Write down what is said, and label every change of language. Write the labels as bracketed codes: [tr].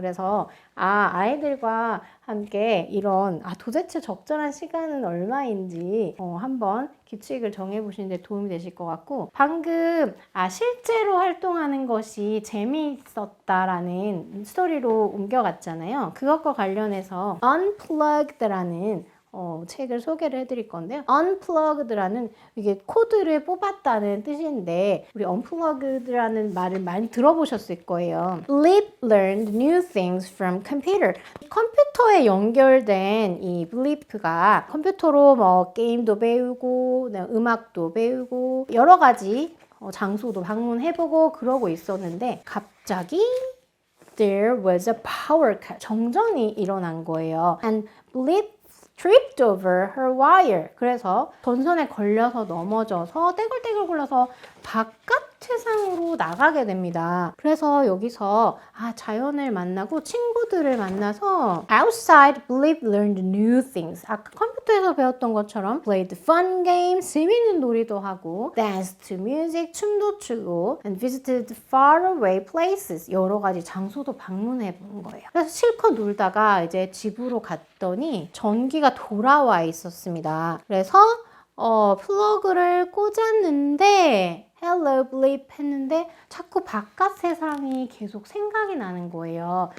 [ko] 그래서 아이들과 함께 이런 도대체 적절한 시간은 얼마인지 한번 규칙을 정해보시는 데 도움이 되실 것 같고 방금 실제로 활동하는 것이 재미있었다라는 스토리로 옮겨갔잖아요. 그것과 관련해서 Unplugged라는 책을 소개를 해드릴 건데요. Unplugged라는 이게 코드를 뽑았다는 뜻인데 우리 Unplugged라는 말을 많이 들어보셨을 거예요. [en] Blip learned new things from computer. [ko] 컴퓨터에 연결된 이 Blip가 컴퓨터로 게임도 배우고 음악도 배우고 여러 가지 장소도 방문해보고 그러고 있었는데 갑자기 [en] There was a power cut. [ko] 정전이 일어난 거예요. [en] And Blip tripped over her wire. [ko] 그래서 전선에 걸려서 넘어져서 떼굴떼굴 굴러서 바깥 세상으로 나가게 됩니다. 그래서 여기서 자연을 만나고 친구들을 만나서 [en] outside Blip learned new things. [ko] 아까 컴퓨터에서 배웠던 것처럼 [en] played fun games, [ko] 재밌는 놀이도 하고 [en] danced to music, [ko] 춤도 추고 [en] and visited faraway places. [ko] 여러 가지 장소도 방문해 본 거예요. 그래서 실컷 놀다가 이제 집으로 갔더니 전기가 돌아와 있었습니다. 그래서 플러그를 꽂았는데 [en] Hello Blip [ko] 했는데 자꾸 바깥 세상이 계속 생각이 나는 거예요.